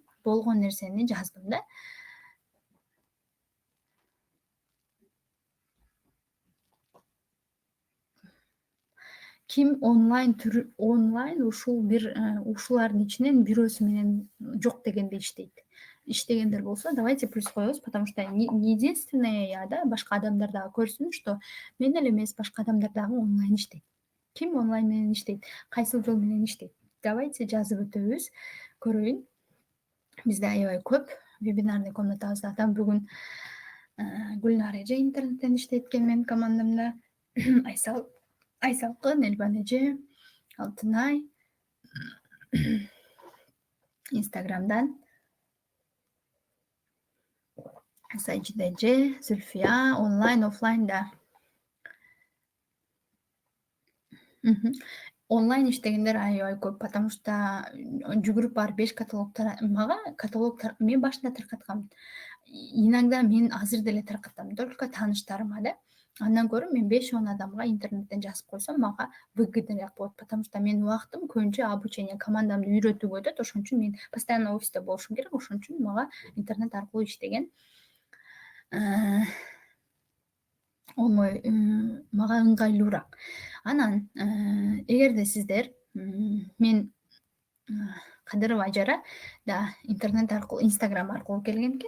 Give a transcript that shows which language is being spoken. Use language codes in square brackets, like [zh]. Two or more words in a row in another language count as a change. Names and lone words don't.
[ky] Болгон нерсени жаздым да. Ким онлайн ушул ушулардын ичинен бирөөсү менен жок дегенде иштегендер болсо, давайте плюс коебуз, [ru] потому что не единственное я, [ky] да, башка адамдар дагы көрсүн, что мен эле эмес, башка адамдар дагы онлайн иштейт. Ким онлайн менен иштейт, кайсыл жол менен иштейт. Давайте жазып өтөбүз, көрөйүн. Бизде аябай көп вебинарный комнатабызда адам бүгүн Гүлнар эже интернеттен иштейт экен менин командамда. Айсалкын, Элбан эже, Алтынай Инстаграмдан, Сажида эже, Зүлфия онлайн, офлайнда. Онлайн иштегендер аябай көп, [ru] потому что [ky] жүгүрүп барып 5 каталогтар мен башында таркаткам. Иногда мен азыр деле таркатам, только тааныштарыма да. Андан көрө мен 5-10 адамга интернеттен жазып койсом, мага выгодныраак болот, потому что менин убактым көбүнчө обучение командамды үйрөтүүгө өтөт. Ошон үчүн мен постоянно офисте болушум керек. Ошон үчүн мага интернет аркылуу иштеген мага ыңгайлуураак. Анан эгерде сиздер мен Кадырова Ажара да интернет аркылуу, Инстаграм аркылуу келген экен.